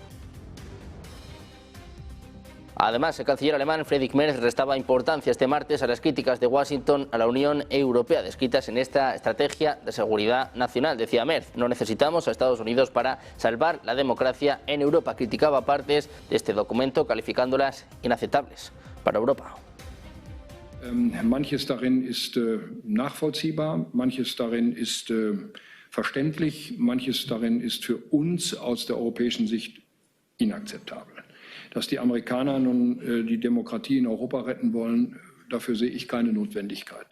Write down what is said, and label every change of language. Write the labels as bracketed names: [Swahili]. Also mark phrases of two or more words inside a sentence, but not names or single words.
[Spanish] Además, el canciller alemán Friedrich Merz restaba importancia este martes a las críticas de Washington a la Unión Europea descritas en esta estrategia de seguridad nacional. Decía Merz, no necesitamos a Estados Unidos para salvar la democracia en Europa. Criticaba partes de este documento calificándolas inaceptables para Europa. [German] Manches darin ist nachvollziehbar, manches darin ist verständlich, manches darin ist für uns aus der europäischen Sicht inakzeptabel. Dass die Amerikaner nun die Demokratie in Europa retten wollen, dafür sehe ich keine Notwendigkeit.